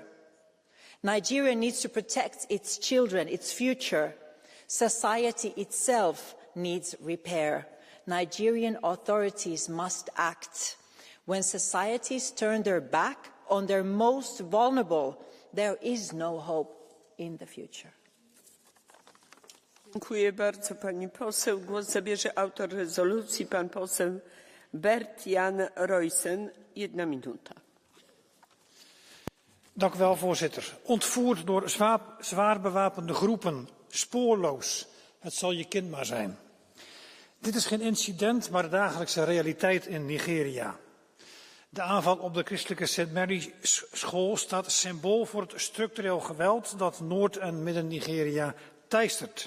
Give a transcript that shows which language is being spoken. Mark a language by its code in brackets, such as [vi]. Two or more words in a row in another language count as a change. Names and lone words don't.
[en] Nigeria needs to protect its children, its future. Society itself needs repair. Nigerian authorities must act. When societies turn their back on their most vulnerable, there is no hope in the future. [pl] Dziękuję bardzo pani poseł. Głos zabierze autor rezolucji, pan poseł Bert-Jan Roysen. 1 minuta. [nl] Dank u wel, voorzitter. Ontvoerd door zwaar bewapende groepen, spoorloos. Het zal je kind maar zijn. Dit is geen incident, maar de dagelijkse realiteit in Nigeria. De aanval op de christelijke St. Mary's school staat symbool voor het structureel geweld dat Noord- en Midden-Nigeria teistert.